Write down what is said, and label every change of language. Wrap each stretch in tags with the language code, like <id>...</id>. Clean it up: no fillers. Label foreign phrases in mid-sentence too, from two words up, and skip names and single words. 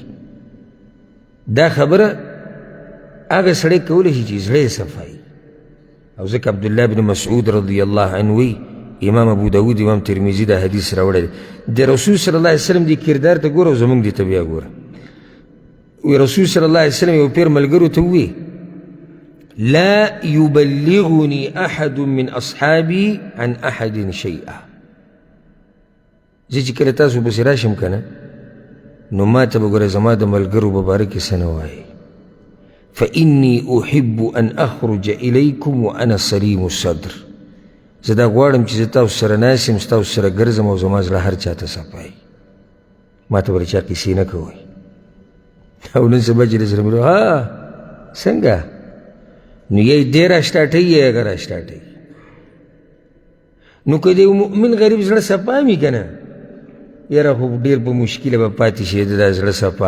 <ps>دا خبره هغه سړی کولی شي چې زړه یې صفا وي. او ځکه عبدالله بن مسعود</ps> <ar>رضی الله عنه</ar> <ps>وی، امام ابو داود امام ترمذي دا حدیث راوړی دی، د رسول</ps> <ar>صلی الله علیه وسلم</ar> <ps>دې کردار ته ګوره او زموږ دې ته بیا ګوره. وی رسول</ps> <ar>صلی الله علیه وسلم</ar> <ps>یو پیر ملګرو ته ووی</ps> <ar>لا يبلغني احد من اصحابي عن احد شيئا.</ar> <ps>زه چې کله تاسو پسې راشم که نه نو ما ته به ګوره زما د ملګرو په باره کې څه نه وایي.</ps> <ar>فإني أحب أن أخرج إليكم وأنا سليم الصدر.</ar> <ps>زه دا غواړم چې زه تاسو سره ناست یم، ستاسو سره ګرځم او زما زړه هر چا ته صفایي. ما ته به چا کیسې نه کوئ. او نن سبا چې درسره ملو څنګه نو یې دی را سټارټوي یا هغه را سټارټوي. نو که د یو مؤمن غریب زړه صفا مي که نه یاره خو ډېر په مشکله به پاتې شي د دا زړه صفا.</ps>